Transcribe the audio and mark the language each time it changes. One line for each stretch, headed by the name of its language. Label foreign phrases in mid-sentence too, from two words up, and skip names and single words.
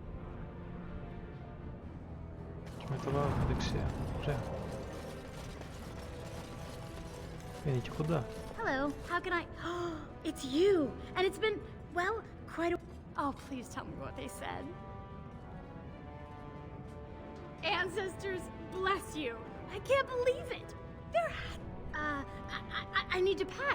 Greek: Και μετά πάμε δεξιά. Ωραία. Είναι και κοντά.
English: Hello, how can I... It's you! And it's been, well, quite a... Oh, please tell me what they said. Ancestors, bless you! I can't believe it! They're... I need to pack.